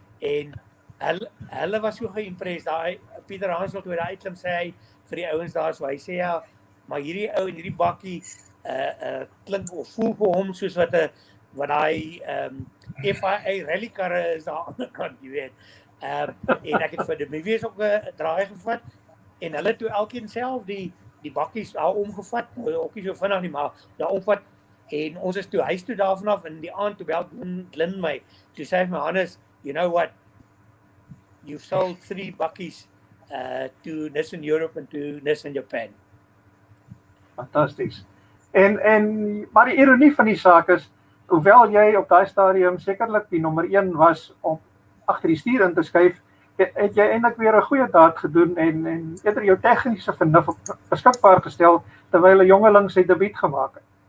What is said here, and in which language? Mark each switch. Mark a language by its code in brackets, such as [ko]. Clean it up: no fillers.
[af] En hulle was so geïmpressed. Daai Pieter Hansel toe daai uitklim sê hy vir die ouens daar so hy sê ja, maar hierdie ou en hierdie bakkie klink of voel vir hom soos wat daai FIA rallykarre is daar aan die kant, jy weet. En ek het vir die movies ook 'n draai gevat en hulle toe elkeen self die bakkies daar omgevat, ook nie so vinnig nie, maar daar omvat en ons is toe huis toe daarvan af in die aand toe bel Glyn my. Toe sê hy my [en] Hannes, you know what? You've sold 3 bakkies to Nissan Europe and to Nissan Japan. [af] Fantasties. En maar die ironie van die saak is, hoewel jy op daai stadium sekerlik die nommer 1 was om agter die stuur in te skuif, het jy eintlik weer 'n goeie daad gedoen en eerder jou tegniese vernuf beskikbaar gestel terwyl 'n jongeling sy debuut gemaak het.